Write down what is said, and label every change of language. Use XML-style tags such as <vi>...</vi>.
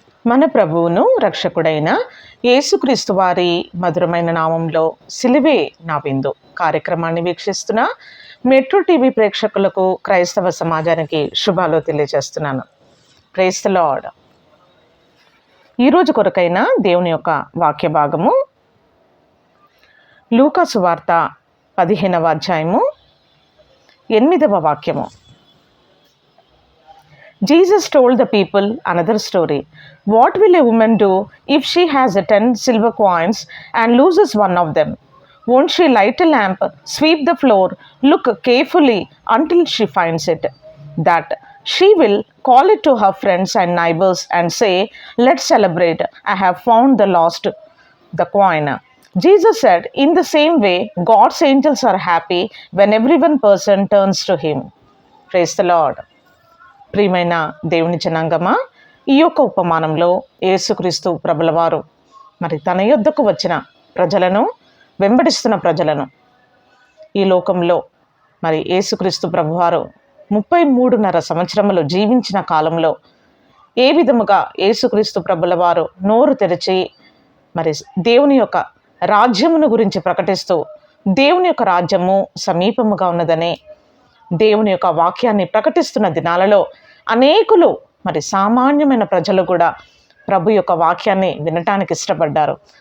<te>మన ప్రభువును రక్షకుడైన యేసుక్రీస్తు వారి మధురమైన నామంలో సిలువే నా విందు కార్యక్రమాన్ని వీక్షిస్తున్న మెట్రో టీవీ ప్రేక్షకులకు క్రైస్తవ సమాజానికి శుభాలు తెలియజేస్తున్నాను.</te> <en>Praise the lord.</en> <te>ఈరోజు కొరకైన దేవుని యొక్క వాక్య భాగము లూకా సువార్త 15వ అధ్యాయము 8వ వాక్యము.</te> <en>Jesus told the people another story. What will a woman do if she has 10 silver coins and loses one of them? Won't she light a lamp, sweep the floor, look carefully until she finds it? That she will call it to her friends and neighbors and say, "Let's celebrate. I have found the coin." Jesus said, in the same way, God's angels are happy when every one person turns to him. Praise the Lord.</en> <te>ప్రియమైన దేవుని జనాంగమా, ఈ యొక్క ఉపమానంలో యేసుక్రీస్తు ప్రభుల వారు మరి తన యొద్దకు వచ్చిన ప్రజలను, వెంబడిస్తున్న ప్రజలను, ఈ లోకంలో మరి యేసుక్రీస్తు ప్రభువారు 33.5 సంవత్సరములు జీవించిన కాలంలో ఏ విధముగా యేసుక్రీస్తు ప్రభుల వారు నోరు తెరిచి మరి దేవుని యొక్క రాజ్యమును గురించి ప్రకటిస్తూ దేవుని యొక్క రాజ్యము సమీపముగా ఉన్నదనే దేవుని యొక్క వాక్యాన్ని ప్రకటిస్తున్న దినాలలో అనేకులు మరి సామాన్యమైన ప్రజలు కూడా ప్రభు యొక్క వాక్యాన్ని వినటానికి ఇష్టపడ్డారు.</te>